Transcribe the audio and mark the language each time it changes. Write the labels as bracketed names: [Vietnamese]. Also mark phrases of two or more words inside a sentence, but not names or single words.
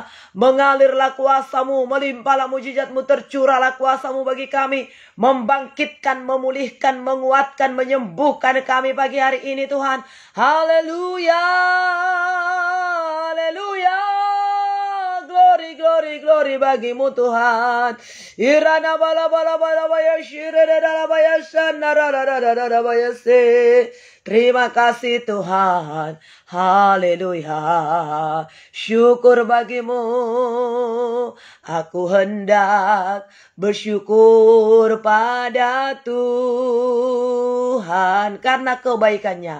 [Indonesian] Mengalirlah kuasa-Mu, melimpahlah mujizat-Mu, tercurahlah kuasa-Mu bagi kami. Membangkitkan, memulihkan, menguatkan, menyembuhkan kami pagi hari ini Tuhan. Haleluya. Haleluya. [English] Glory, glory, glory [Indonesian] bagi-Mu Tuhan. Irana bala bala bala baya shirere dala baya shana rara baya se. Terima kasih Tuhan. Haleluya. Syukur bagi-Mu. Aku hendak bersyukur pada Tuhan karena kebaikan-Nya.